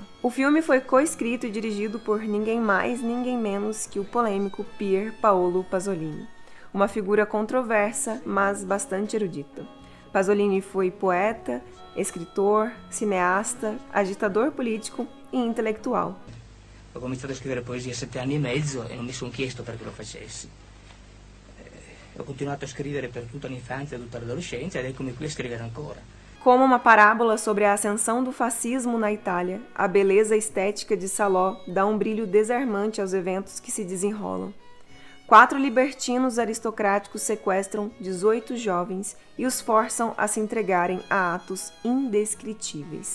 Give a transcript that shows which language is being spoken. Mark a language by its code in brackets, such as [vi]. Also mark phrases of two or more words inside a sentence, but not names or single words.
[pt] O filme foi coescrito e dirigido por ninguém mais, ninguém menos que o polêmico Pier Paolo Pasolini, uma figura controversa, mas bastante erudita. Pasolini foi poeta, escritor, cineasta, agitador político e intelectual. [it] Ho cominciato a scrivere poesia a 7 anni e mezzo e non mi sono chiesto perché lo facessi. Ho continuato a scrivere per tutta l'infanzia e tutta l'adolescenza ed eccomi qui a scrivere ancora. [pt] Como uma parábola sobre a ascensão do fascismo na Itália, a beleza estética de Saló dá um brilho desarmante aos eventos que se desenrolam. 4 libertinos aristocráticos sequestram 18 jovens e os forçam a se entregarem a atos indescritíveis.